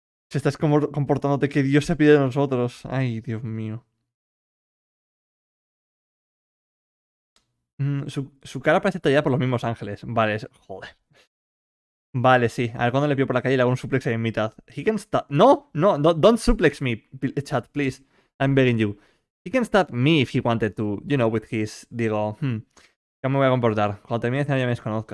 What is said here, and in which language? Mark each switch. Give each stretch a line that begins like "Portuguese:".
Spanish: Si estás comportándote que Dios se pide de nosotros. Ay, Dios mío. Su cara parece tallada por los mismos ángeles. Vale, joder. Vale, sí. A ver cuando le pido por la calle y le hago un suplex ahí en mitad.
English: He can stab... No, don't suplex me, chat, please. I'm begging you. He can stab me if he wanted to. You know, with his...
Spanish: Digo, ¿cómo me voy a comportar? Cuando termine de cenar ya me desconozco.